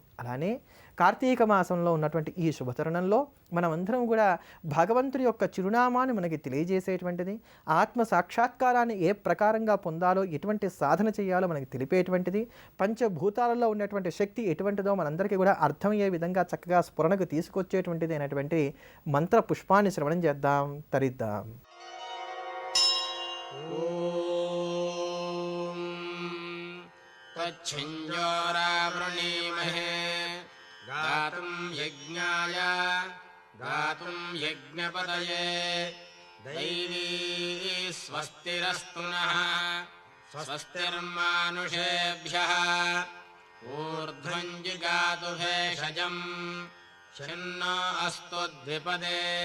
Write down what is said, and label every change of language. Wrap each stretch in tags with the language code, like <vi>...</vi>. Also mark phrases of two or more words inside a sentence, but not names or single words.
<te>అలానే కార్తీక మాసంలో ఉన్నటువంటి ఈ శుభతరుణంలో మనమందరం కూడా భగవంతుడి యొక్క చిరునామాన్ని మనకి తెలియజేసేటువంటిది, ఆత్మ సాక్షాత్కారాన్ని ఏ ప్రకారంగా పొందాలో, ఎటువంటి సాధన చేయాలో మనకి తెలిపేటువంటిది, పంచభూతాలలో ఉన్నటువంటి శక్తి ఎటువంటిదో మనందరికీ కూడా అర్థమయ్యే విధంగా చక్కగా స్ఫురణకు తీసుకొచ్చేటువంటిది అయినటువంటి మంత్ర పుష్పాన్ని శ్రవణం చేద్దాం, తరిద్దాం.</te> <sa>तच्छिञ्जोरावृणीमहे गातुं यज्ञाय गातुं यज्ञपतये दैवी स्वस्तिरस्तु नः स्वस्तिर्मानुषेभ्यः ऊर्ध्वं जिगातु भेषजम् शन्नो अस्तु द्विपदे</sa>